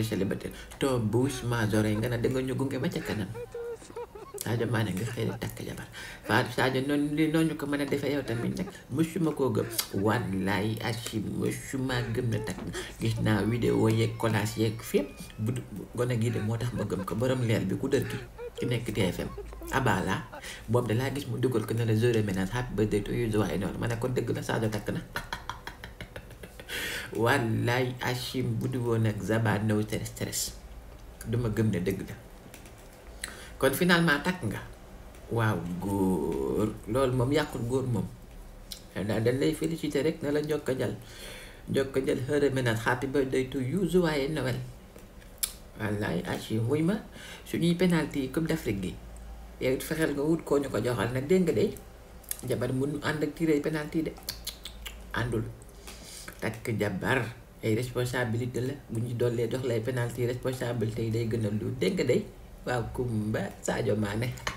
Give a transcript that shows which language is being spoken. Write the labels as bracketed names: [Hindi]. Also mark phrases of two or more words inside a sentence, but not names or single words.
[Wolof] célibataire to bouche majoré nga ne danga ñu gunge ba ca kanam Sadio Mané nga xëy takk jabar Fatou Sadio noonu ko mën a defee yow tamit nag mësuma koo gëm wallaay archi mësuma gëm na takk gis naa vidéo yeeg collage yeeg fépp bu gone gii de moo tax ma gëm ko borom leer bi ku dër ki nekk TFM abala boobu da laa gis mu dugal ko ne [French] la joyeux ménage [English] happy birthday to you [Wolof] waaye noonu ma ne ko dëgg la Sadio takk na wallaay Achim bu du woon ak Zaba [English] no stress [Wolof] duma gëm ne dëgg la kon finalement takk nga waaw góor loolu moom yàqul góor moom daal dañ lay féliciter rek ne la njokka jal [French] joyeux ménage [English] happy birthday to you [Wolof] waaye Noël wallaay Achim wuy ma suñuy penalty Coupe d'Afrique gi yow it fexeel nga wut koo ñu ko joxal nag dégg nga de jabar mun ànd ak tiré penalty de àndul takk jabar ay responsabilité la bu ñu dollee jox lay penalty responsabilité yi day gën a lu dégg nga de waaw Kumba Sadio Mané